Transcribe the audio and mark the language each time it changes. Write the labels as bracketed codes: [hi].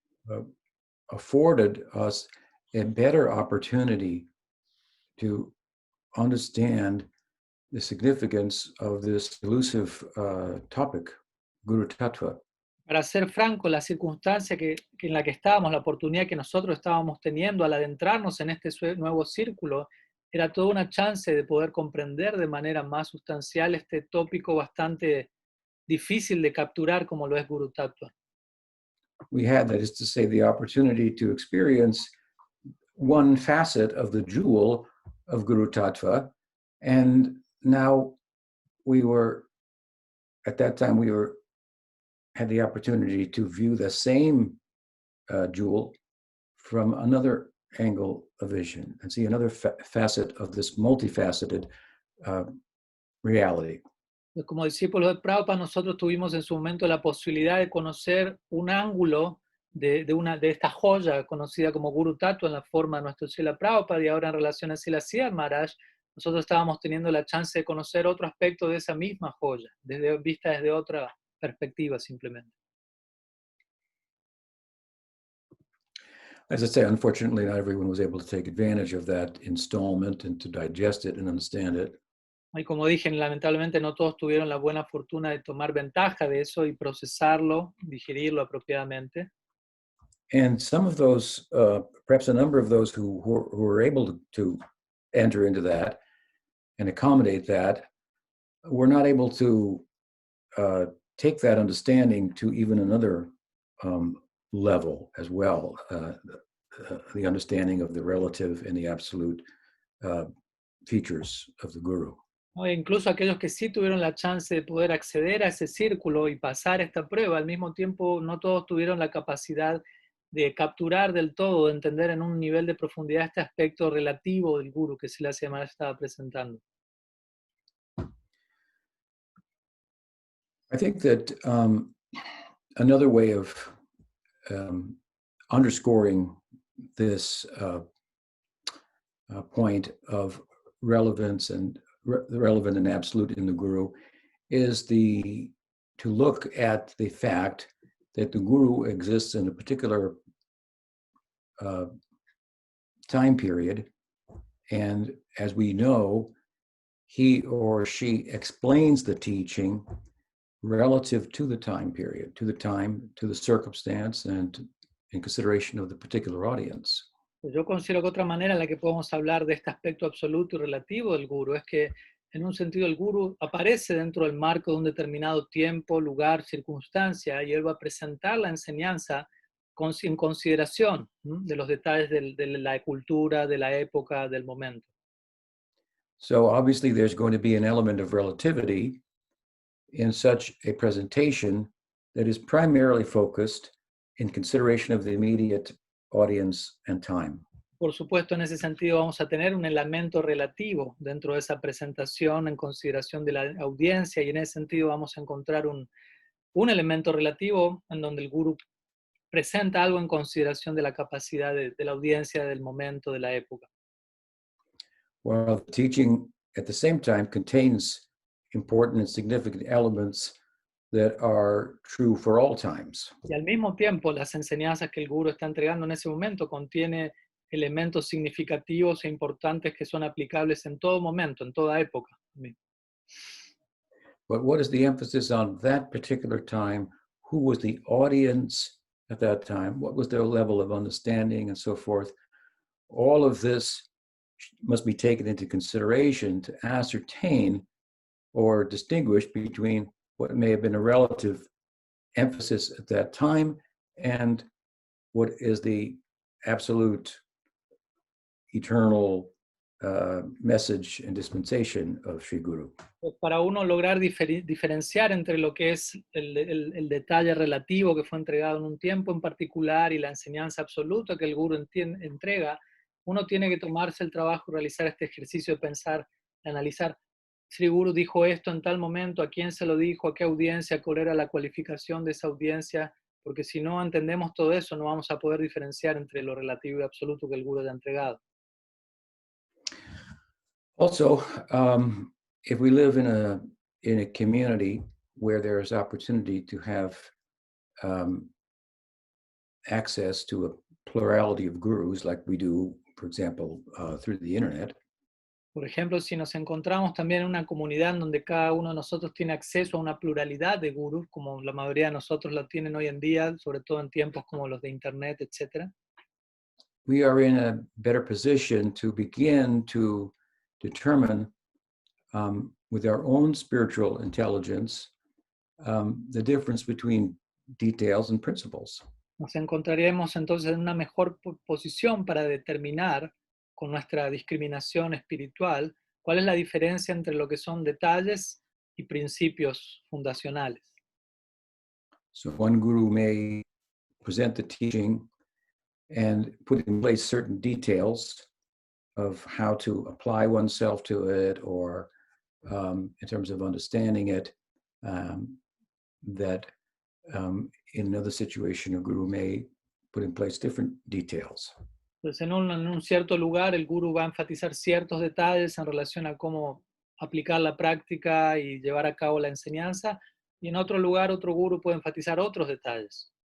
[en] uh, afforded us a better opportunity to understand the significance of this elusive topic, Guru Tattva. [es] Para ser franco, la circunstancia en la que estábamos, la oportunidad que nosotros estábamos teniendo al adentrarnos en este nuevo círculo, era toda una chance de poder comprender de manera más sustancial este tópico bastante difícil de capturar como lo es Guru Tattva. [en] We had, that is to say, the opportunity to experience one facet of the jewel of Guru Tattva, and now at that time had the opportunity to view the same jewel from another angle of vision and see another facet of this multifaceted reality. [es] Como discípulos de Prabhupada, nosotros tuvimos en su momento la posibilidad de conocer un ángulo de esta joya conocida como Guru Tattva en la forma de nuestro Srila Prabhupada, y ahora en relación a Srila Siddhar Maharaj, nosotros estábamos teniendo la chance de conocer otro aspecto de esa misma joya, vista desde otra perspectiva simplemente. [en] As I say, unfortunately, not everyone was able to take advantage of that installment and to digest it and understand it. [es] Y como dije, lamentablemente no todos tuvieron la buena fortuna de tomar ventaja de eso y procesarlo, digerirlo apropiadamente. [en] And some of those, perhaps a number of those who were able to enter into that and accommodate that, were not able to take that understanding to even another level as well, the understanding of the relative and the absolute features of the Guru. [es] ¿No? E incluso aquellos que sí tuvieron la chance de poder acceder a ese círculo y pasar esta prueba, al mismo tiempo no todos tuvieron la capacidad de capturar del todo, de entender en un nivel de profundidad este aspecto relativo del Guru que Srila Siddhar Maharaj estaba presentando. [en] I think that another way of underscoring this point of relevance and relevant and absolute in the Guru is to look at the fact that the Guru exists in a particular time period, and as we know, he or she explains the teaching relative to the time period, to the circumstance, and in consideration of the particular audience. [es] Yo considero que otra manera en la que podemos hablar de este aspecto absoluto y relativo del Guru es que, en un sentido, el Guru aparece dentro del marco de un determinado tiempo, lugar, circunstancia, y él va a presentar la enseñanza en consideración de los detalles de la cultura, de la época, del momento. [en] So obviously there's going to be an element of relativity in such a presentation that is primarily focused in consideration of the immediate audience and time. [es] Por supuesto, en ese sentido vamos a tener un elemento relativo dentro de esa presentación en consideración de la audiencia, y en ese sentido vamos a encontrar un elemento relativo en donde el Guru presenta algo en consideración de la capacidad de la audiencia, del momento, de la época. [en] While the teaching at the same time contains important and significant elements that are true for all times. [es] Y al mismo tiempo, las enseñanzas que el Guru está entregando en ese momento contiene elementos significativos e importantes que son aplicables en todo momento, en toda época. [en] But what is the emphasis on that particular time? Who was the audience at that time? What was their level of understanding and so forth? All of this must be taken into consideration to ascertain or distinguish between what may have been a relative emphasis at that time and what is the absolute eternal message and dispensation of Sri Guru. [es] Para uno lograr diferenciar entre lo que es el detalle relativo que fue entregado en un tiempo en particular y la enseñanza absoluta que el Guru entrega, uno tiene que tomarse el trabajo, realizar este ejercicio de pensar, de analizar. Sri Guru dijo esto en tal momento, a quién se lo dijo, a qué audiencia, cuál era la cualificación de esa audiencia, porque si no entendemos todo eso, no vamos a poder diferenciar entre lo relativo y absoluto que el Guru ha entregado. [en] Also, if we live in a community where there is opportunity to have access to a plurality of gurus like we do, for example, through the internet, [es] Por ejemplo, si nos encontramos también en una comunidad en donde cada uno de nosotros tiene acceso a una pluralidad de gurús, como la mayoría de nosotros lo tienen hoy en día, sobre todo en tiempos como los de Internet, etc., [en] we are in a better position to begin to determine with our own spiritual intelligence the difference between details and principles. [es] nos encontraremos entonces en una mejor posición para determinar con nuestra discriminación espiritual cuál es la diferencia entre lo que son detalles y principios fundacionales. [en] So one guru may present the teaching and put in place certain details of how to apply oneself to it, or in terms of understanding it, that in another situation, a guru may put in place different details. [es] Entonces, en un cierto lugar, el gurú va a enfatizar ciertos detalles en relación a cómo aplicar la práctica y llevar a cabo la enseñanza, y en otro lugar, otro gurú puede enfatizar otros detalles.